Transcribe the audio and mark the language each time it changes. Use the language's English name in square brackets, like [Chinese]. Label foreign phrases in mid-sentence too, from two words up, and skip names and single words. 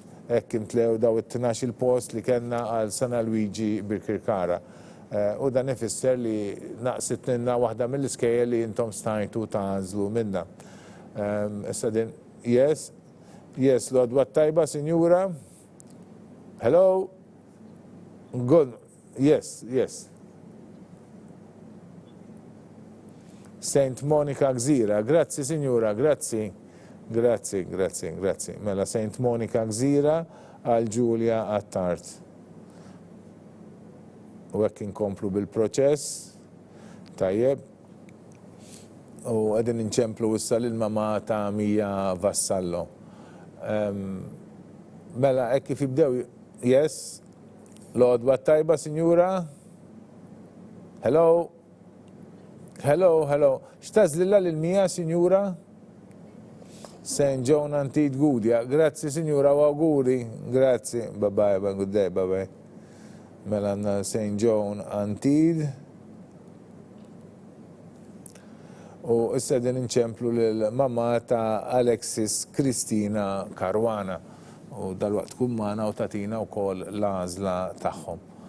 [Maltese] Hekk imtlew daw it-12 post li kellna għal San Luigi bil-Kirkara. U dan ifisser li naqsitninna waħda mill-iskejjel li intom stajtu tażlu minna. Issa din, yes, l-għodwa tajba, Sinjura. [English] Hello? Good. Yes. [Maltese] Saint Monica Gżira. Grazzi, Sinjura, grazzi. Mela Saint Monica Gżira għal Giulia Attart. U hekk inkomplu bil-proċess. Tajjeb. U għedin inċemplu issa l-mama ta' Mija Vassallo. Mela hekk kif jibdew, yes. L-għodwa tajba, Sinjura? Hello? X'tażlilha lil-Mija, Sinjura? St. John Antid Gudja. Grazzi, Sinjura, u auguri. Grazzi. [English] Bye-bye, good day, bye-bye. [Maltese] Mela għandna St. John Antid. U issa din inċemplu l-mamma ta' Alexis Kristina Karwana. U dal-waqt tkun magħna u tatina wkoll l-għażla tagħhom.